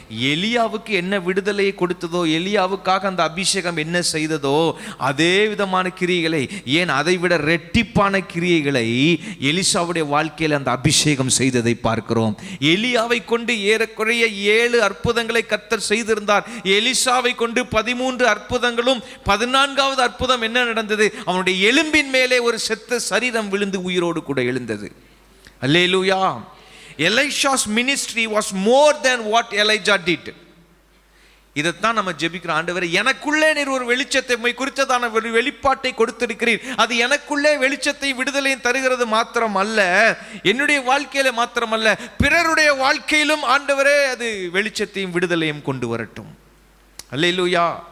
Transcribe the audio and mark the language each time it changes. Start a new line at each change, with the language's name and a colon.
Tamil: எலியாவுக்கு என்ன விடுதலையை கொடுத்ததோ, எலியாவுக்காக அந்த அபிஷேகம் என்ன செய்ததோ, அதே விதமான கிரியைகளை, ஏன் அதை விட ரெட்டிப்பான கிரியைகளை எலிசாவுடைய வாழ்க்கையில் அந்த அபிஷேகம் செய்ததை பார்க்கிறோம். எலியாவை கொண்டு ஏறக்குறைய 7 அற்புதங்களை கர்த்தர் செய்திருந்தார். எலிசாவை கொண்டு 13 அற்புதங்களும் 14வது அற்புதம் என்ன நடந்தது? அவனுடைய எலும்பின் மேலே ஒரு செத்த சரீரம் விழுந்து உயிரோடு கூட எழுந்தது. அல்லேலூயா.
English: Elisha's ministry was more than what Elijah did.
Tamil: இதைத்தான் நம்ம ஜெபிக்கிறோம். ஆண்டவரே, எனக்குள்ளே நீர் ஒரு வெளிச்சத்தை குறித்ததான வெளிப்பாட்டை கொடுத்திருக்கிறீர். அது எனக்குள்ளே வெளிச்சத்தை விடுதலையும் தருகிறது மாத்திரம் அல்ல, என்னுடைய வாழ்க்கையில மாத்திரம் அல்ல, பிறருடைய வாழ்க்கையிலும் ஆண்டவரே அது வெளிச்சத்தையும் விடுதலையும் கொண்டு வரட்டும். அல்லேலூயா.